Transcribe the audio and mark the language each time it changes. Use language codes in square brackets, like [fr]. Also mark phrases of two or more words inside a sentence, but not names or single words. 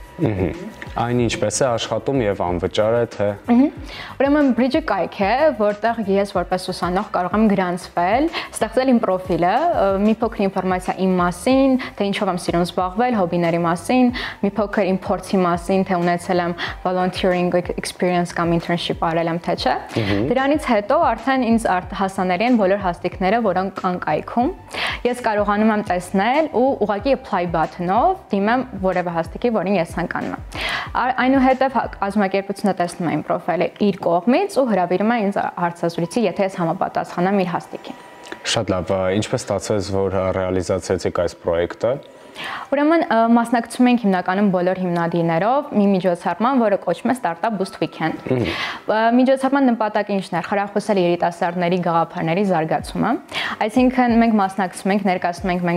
[hy] Այն ինչպես է աշխատում եւ անվճար է թե։ Ուրեմն Bridge-ը կայք է, որտեղ ես որպես ուսանող կարող եմ գրանցվել, ստեղծել իմ պրոֆիլը, մի փոքր ինֆորմացիա իմ մասին, թե ինչով եմ սիրում զբաղվել, հոբիների մասին, մի փոքր իմ փորձի մասին, թե ունեցել եմ [en] volunteering experience [hy] կամ internship արել եմ թե չէ։ Դրանից հետո արդեն ինձ հասանելի են բոլոր հաստիքները, որոնք կան կայքում։ Ես կարողանում եմ տեսնել ու ուղղակի [en] apply button-ով [hy] դիմեմ որևէ հաստիքի, որին ես ցանկանում եմ։ Այնուհետև կազմակերպությունը տեսնում է իմ պրոֆիլը իր կողմից ու հրավիրում է ինձ հարցազրույցի, եթե ես համապատասխանեմ իր հաստիքին։ Շատ լավ, ինչպես ստացվեց, որ ռեալիզացրեցիք այս պրոյեկտը։ Ուրեմն մասնակցում ենք հիմնականում բոլոր հիմնադիրներով մի միջոցառման, որը կոչվում է Startup Boost Weekend։ Միջոցառման նպատակը ինչն է՝ խրախուսել երիտասարդների գաղափարների զարգացումը։ Այսինքն մենք մասնակցում ենք, ներկայացնում ենք